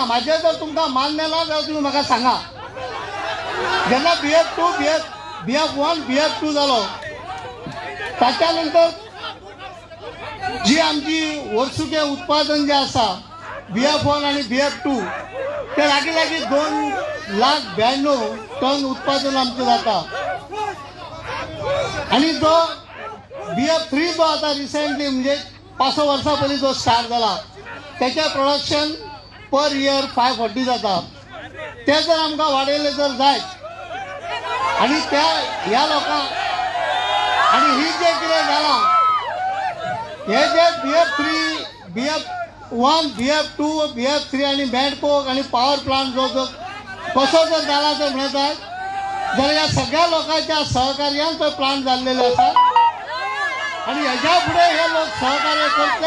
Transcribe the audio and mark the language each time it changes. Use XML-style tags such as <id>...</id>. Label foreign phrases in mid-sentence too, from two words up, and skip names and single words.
<kok>म्हाजें जर तुमकां मान्य ना जाल्यार तुमी म्हाका सांगा. जेन्ना BF1 BF2 जालो ताच्या नंतर जी आमची वर्सुके उत्पादन जे आसा BF1 आणि BF2 ते लागीं 2,92,000 टन उत्पादन आमचें जाता. आणि जो BF3 जो आता रिसेंटली म्हणजे 5 वर्सां पयलीं जो स्टार्ट जाला त्याचे</kok> <en>production per year</en> <kok>540 जाता. ते जर आमकां वाडयले जर जायत आणि ह्या लोकांक आणि ही जे कितें जालां हे जे BF1 BF2 BF3 आणि मॅडकोक आणि पॉवर प्लांट जो कसो जर जाला जर म्हणतात जाल्यार ह्या सगळ्या लोकांच्या सहकार्यान तो प्लांट जाल्लेले आसा आणि हेच्या फुडें हे लोक सहकार्य करतले.</kok>